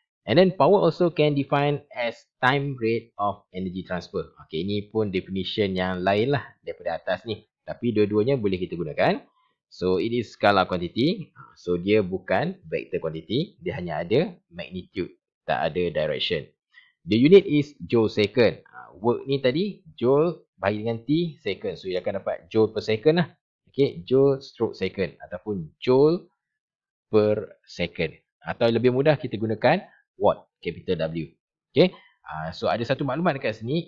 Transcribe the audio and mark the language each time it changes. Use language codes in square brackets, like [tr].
[en] And then power also can define as time rate of energy transfer. [ms] Okay, ini pun definition yang lain lah daripada atas ni. Tapi dua-duanya boleh kita gunakan. [en] So it is scalar quantity. [ms] So dia bukan [en] vector quantity. [ms] Dia hanya ada magnitude. Tak ada direction. [en] The unit is joule second. [ms] Work ni tadi joule bahagi dengan T second. So dia akan dapat joule per second lah. Okay, joule stroke second. Ataupun joule per second. Atau lebih mudah kita gunakan watt, capital W. Okay. So ada satu maklumat dekat sini.